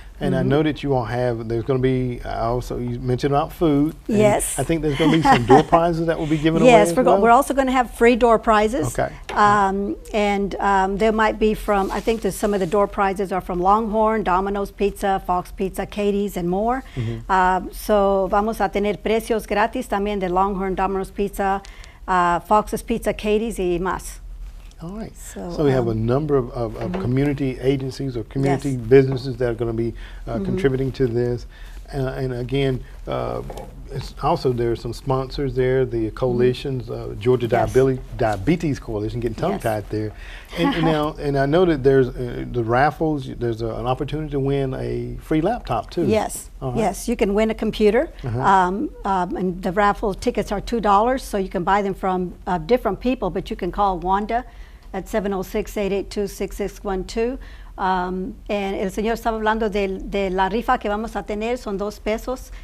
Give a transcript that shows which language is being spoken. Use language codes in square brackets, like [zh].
[en] And I know that you all have. There's going to be also. You mentioned about food. And Yes. I think there's going to be some door prizes that will be given away. Yes, as well? we're also going to have free door prizes. Okay. There might be from, I think that some of the door prizes are from Longhorn, Domino's Pizza, Fox Pizza, Katie's, and more. [es] So vamos a tener precios gratis también de Longhorn, Domino's Pizza, Fox's Pizza, Katie's, y más. [en] All right. So, So we have a number of community agencies or community Yes. businesses that are going to be contributing to this. And again, it's also there are some sponsors there, the coalitions, Georgia Yes. Diabetes Coalition, getting Yes. tongue-tied there. And I know that there's the raffles, there's an opportunity to win a free laptop too. Yes, All right. yes, you can win a computer. And the raffle tickets are $2, so you can buy them from different people, but you can call Wanda at 706-882-6612. [es] And el señor estaba hablando de la rifa que vamos a tener, son $2.